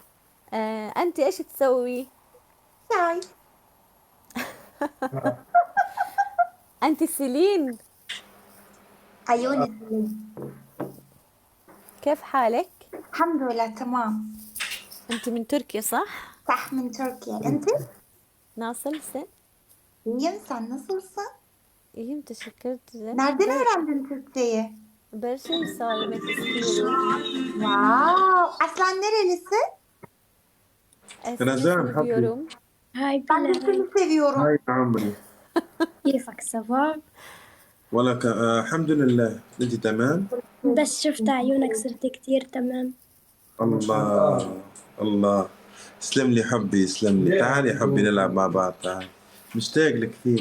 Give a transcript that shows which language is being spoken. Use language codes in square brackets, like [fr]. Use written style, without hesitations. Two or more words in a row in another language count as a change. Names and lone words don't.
[ar] أنت إيش تسوي؟ شاي. أنت سيلين، عيوني. كيف حالك؟ الحمد لله تمام. أنت من تركيا صح؟ صح من Türkiye. أنت؟ [tr] Nasılsın? İyiyim. Sen nasılsın? İyiyim, teşekkür ederim. Nereden öğrendin Türkçeyi? Bir şey söylemek istiyorum. Wow. Aslan nerelisi? [ar] رزان [tr] Seni [ar] حبي. [tr] seviyorum. [ar] هاي [tr] Ben de [ar] بلا [tr] seni seviyorum. [ar] هاي عمري كيفك سافا؟ ولك الحمد لله. انت تمام؟ بس شفت عيونك صرت كتير تمام. الله الله. اسلم لي حبي، اسلم لي. تعالي حبي نلعب مع بعض، تعالي. مشتاق لك كثير.